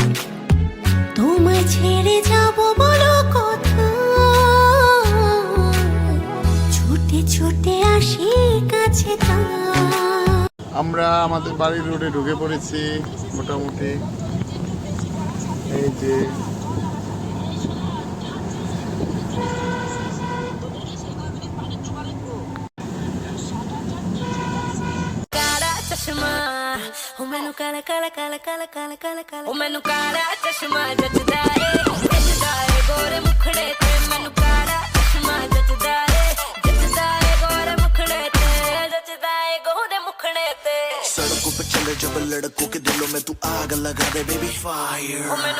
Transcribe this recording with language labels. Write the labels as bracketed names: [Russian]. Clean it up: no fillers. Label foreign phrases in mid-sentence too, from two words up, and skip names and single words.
[Bangla] তোমায় ছেড়ে যাব বলো কোথায়, ছুটে ছুটে আসি কাছে। আমরা আমাদের বাড়ির রোডে ঢুকে পড়েছি মোটামুটি। এই যে [Punjabi] ਉਹ ਮੈਨੂੰ ਕਾਲਾ ਕਾਲਾ ਕਾਲਾ ਕਾਲਾ ਕਾਲਾ ਕਾਲਾ ਕਾਲਾ ਉਹ ਮੈਨੂੰ ਕਾਲਾ ਚਸ਼ਮਾ ਜੱਜਦਾ ਏ ਗੋਰੇ ਮੁਖੜੇ ਤੇ ਮੈਨੂੰ ਕਾਲਾ ਚਸ਼ਮਾ ਜੱਜਦਾ ਏ ਗੋਰੇ ਮੁਖੜੇ ਤੇ ਜੱਜਦਾ ਏ ਗੋਰੇ ਮੁਖੜੇ ਤੇ [Hindi] सड़कों पे चले जब लड़कों के दिलों में तू आग लगा दे [English] baby fire [Punjabi] ਉਹ ਮੈਨੂੰ